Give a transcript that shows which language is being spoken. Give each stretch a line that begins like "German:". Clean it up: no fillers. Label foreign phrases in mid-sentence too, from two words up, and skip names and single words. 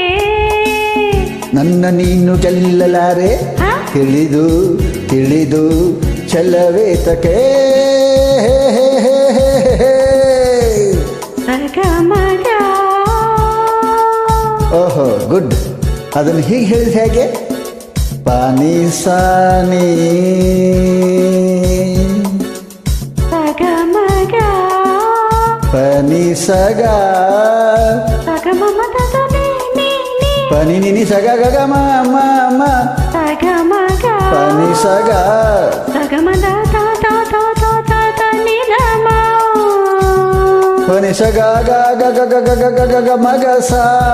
Kannada: ನನ್ನ ನೀನು ಗೆಲ್ಲಲಾರೆ, ತಿಳಿದು ತಿಳಿದು ಛಲವೇತಕ್ಕೆ. ಓಹೋ ಗುಡ್. ಅದನ್ನು ಹೀಗೆ ಹೇಳಿದ ಹೇಗೆ? ಪಾನಿ ಸಾನಿ ಪನಿ ಸಗ ಪನಿ ನಿನಿ ಸಗ ಗಗ ಮ ಪನಿ ಸಗ ಪನಿ ಸಗ ಗ ಗ ಗ ಗ ಗ ಗ ಗ ಗ ಮಗ ಸ